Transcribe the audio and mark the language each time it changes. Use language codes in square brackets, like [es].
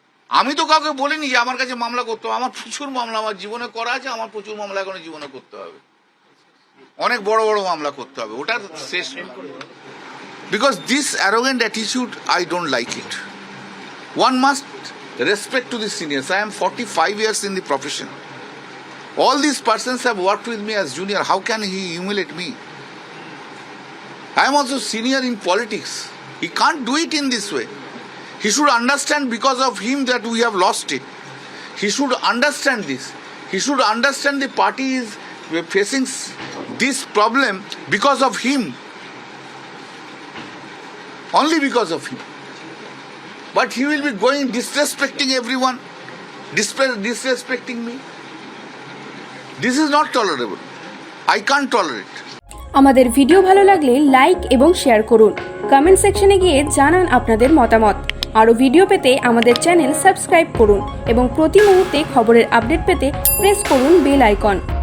[bn] আমি তো কাউকে বলিনি যে আমার কাছে মামলা করতে হবে। আমার প্রচুর মামলা আমার জীবনে করা আছে, আমার প্রচুর মামলা এখনো জীবনে করতে হবে, অনেক বড় বড় মামলা করতে হবে, ওটার শেষ। [en] Because this arrogant attitude I don't like it. One must respect to the seniors. I am 45 years in the profession. All these persons have worked with me as junior. How can he humiliate me? I am also senior in politics. He can't do it in this way. He should understand because of him that we have lost it. He should understand this. He should understand the party is facing this problem because of him. Only because of him. But he will be going disrespecting everyone, disrespecting me. This is not tolerable. I can't tolerate. [bn] আমাদের video ভালো লাগলে like এবং share করুন। Comment সেকশনে গিয়ে জানান আপনাদের মতামত। আরও ভিডিও পেতে আমাদের চ্যানেল সাবস্ক্রাইব করুন এবং প্রতি মুহূর্তে খবরের আপডেট পেতে প্রেস করুন বেল আইকন।